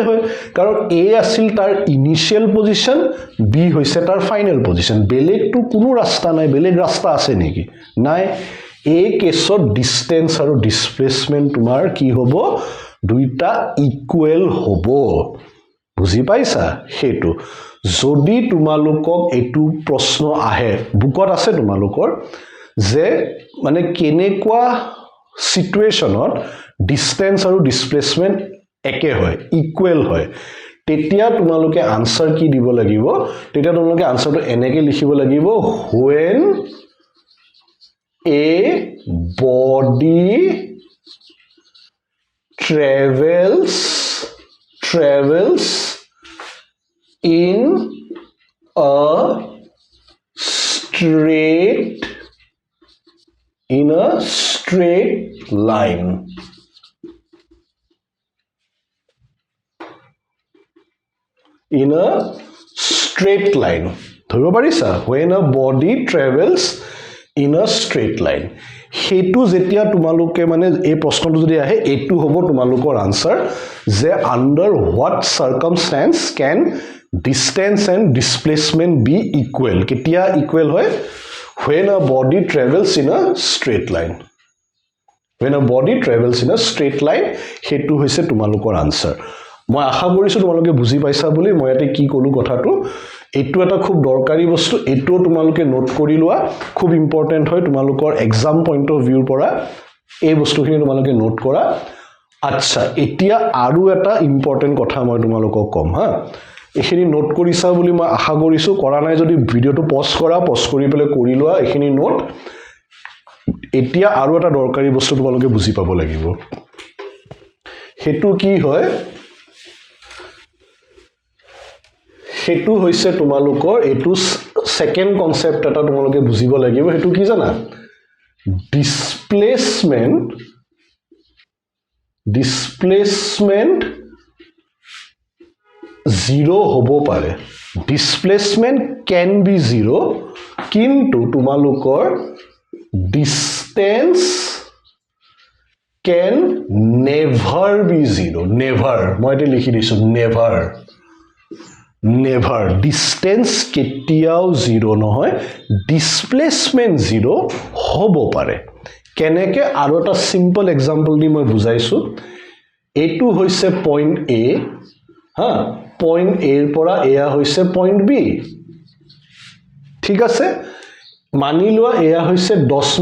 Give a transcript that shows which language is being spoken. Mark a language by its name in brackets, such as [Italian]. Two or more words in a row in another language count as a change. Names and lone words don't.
[Assamese] হয় কাৰণ এ আছিল তাৰ [English] initial position [Assamese] বি হৈছে তাৰ [English] final position [Assamese] বেলেগটো কোনো ৰাস্তা নাই বেলেগ ৰাস্তা আছে নেকি নাই এই কেছত ডিসটেন্স আৰু ডিসপ্লেসমেন্ট তোমাৰ কি হ'ব দুইটা ইকুৱেল হ'ব বুজি পাইছা হেতু যদি তোমালোকক এটু প্ৰশ্ন আহে বুকত আছে তোমালোকৰ যে মানে কেনেকুৱা সিটুৱেশ্যনত ডিসটেন্স আৰু ডিসপ্লেসমেন্ট একে হয় ইকুৱেল হয় তেতিয়া তোমালোকে আনসাৰ কি দিব লাগিব তেতিয়া তোমালোকে আনসাৰটো এনেকৈ লিখিব লাগিব when [English] a body travels in a straight line in a straight line [Assamese] ধৰিব পাৰিছা [English] when a body travels in a straight line [Assamese] হেতু যেতিয়া তোমালোকে মানে এই প্ৰশ্নটো যদি আহে এটো হ'ব তোমালোকৰ আনসাৰ যে [English] under what circumstance can distance and displacement be equal [Assamese] কেতিয়া equal হয় [English] when a body travels in a straight line when a body travels in a straight line [Assamese] হেতু হৈছে তোমালোকৰ আনসাৰ মই আশা কৰিছো তোমালোকে বুজি পাইছা বুলি মই এতে কি কলো কথাটো এটো এটা খুব দৰকাৰী বস্তু এটো তোমালোকে নোট কৰি লোৱা খুব ইম্পৰ্টেন্ট হয় তোমালোকৰ [English] exam point of viewৰ [Assamese] পৰা এই বস্তুখিনি তোমালোকে নোট কৰা আচ্ছা এতিয়া আৰু এটা ইম্পৰ্টেন্ট কথা মই তোমালোকক কম হা এখিনি নোট কৰিছা বুলি মই আশা কৰিছো কৰা নাই যদি ভিডিওটো পজ কৰা পজ কৰি পেলে কৰি লোৱা এখিনি নোট এতিয়া আৰু এটা দৰকাৰী বস্তু তোমালোকে বুজি পাব লাগিব হেতু কি হয় হেতু হৈছে তোমালোকৰ এটু [English] second concept [Assamese] এটা তোমালোকে বুজিব লাগিব হেতু কি জানা ডিসপ্লেসমেন্ট জিরো হ'ব পাৰে [English] displacement can be zero [Assamese] কিন্তু তোমালোকৰ [English] distance can never be zero never [Assamese] মই এটা লিখি দিছো never distance কেতিয়াও জিরো নহয় displacement জিরো হ'ব পাৰে কেনেকে আৰু এটা সিম্পল এক্সাম্পল দি মই বুজাইছো এটো হৈছে [English] point A [Assamese] হা [English] point A [Assamese] ৰ পৰা এয়া হৈছে [English] point B [Assamese] ঠিক আছে মানি লোৱা এয়া হৈছে 10